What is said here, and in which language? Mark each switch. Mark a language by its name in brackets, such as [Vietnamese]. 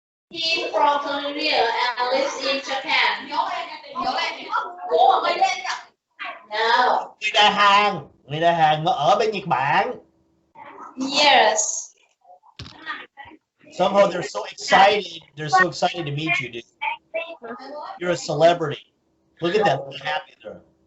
[English] He's from Korea and lives in Japan. No. [Vietnamese] Người ta hàng nó ở bên Nhật Bản. [English] Yes. Somehow they're so excited. They're so excited to meet you, dude. You're a celebrity. Look at that. Look how happy they're.